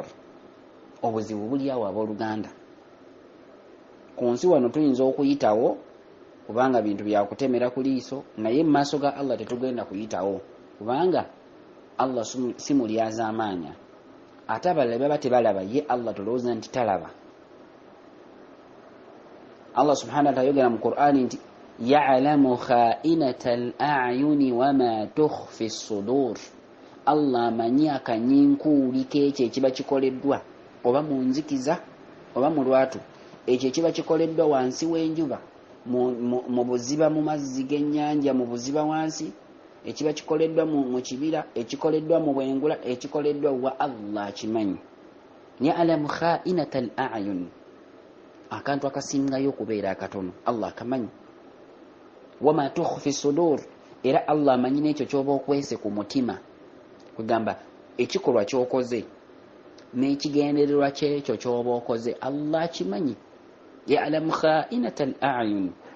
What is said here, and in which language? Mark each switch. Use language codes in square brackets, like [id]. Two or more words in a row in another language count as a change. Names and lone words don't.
[lg] Obuzibu buli awo abooluganda. Ku nsi wano tuyinza okuyitawo kubanga bintu byakutemera ku liiso, naye mu maaso ga Allah tetugenda kuyitawo kubanga Allah si mulyazaamaanya. Ate abalala baba tebalaba, ye Allah tolowooza nti talaba. [ar] الله سبحانه وتعالى [lg] yogera mu Qur'ani nti [ar] يعلم خائنة الأعين وما تخفي الصدور. [lg] Allah amanyi akanyinkuuli k'ekyo ekiba kikoleddwa oba mu nzikiza oba mu lwatu ekyo kiba kikoleddwa wansi w'enjuba mu buziba mu mazzi g'ennyanja mu buziba wansi ekiba kikoleddwa mu kibira ekikoleddwa mu bwengula ekikoleddwa wa Allah kimanyi [ar] يعلم خائنة الأعين [lg] akantu akasingayo okubeera akatono Allah kamanyi [ar] وما تخفي صدور [lg] era Allah amanyi n'ekyo ky'oba okwese ku mutima kugamba ekikolwa ky'okoze n'ekigendererwa ky'ekyo ky'oba okoze Allah kimanyi [ar] يعلم خائنة الأعين